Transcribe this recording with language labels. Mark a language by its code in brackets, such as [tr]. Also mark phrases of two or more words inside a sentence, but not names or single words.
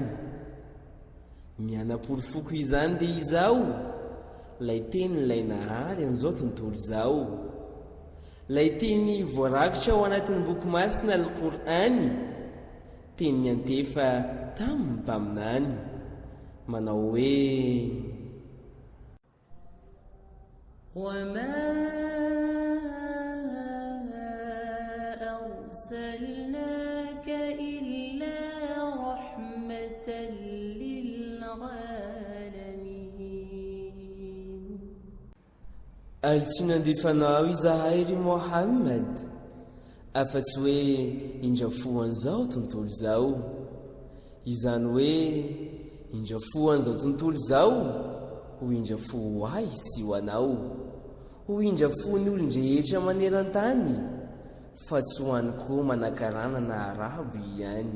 [mg] Mianapory foko izany dia izao, lay tenin'ilay nahary an'izao tontolo izao. Lay teny voarakitra ao anatin'ny boky masina Al-Qur'any, teny antefa tamin'ny mpaminany, manao hoe: [ar] وما أرسلناك إلا رحمة للعالمين. [mg] Tsy nandefanao izahay ry Mohammed, afa-tsy hoe indrafoan'izao tontolo izao. Izany hoe indrafoan'izao tontolo izao ho indrafo ho ahy sy ho anao, ho indrafon'ny olon-drehetra maneran-tany, fa tsy ho any koa manan-karana na arabo ihany.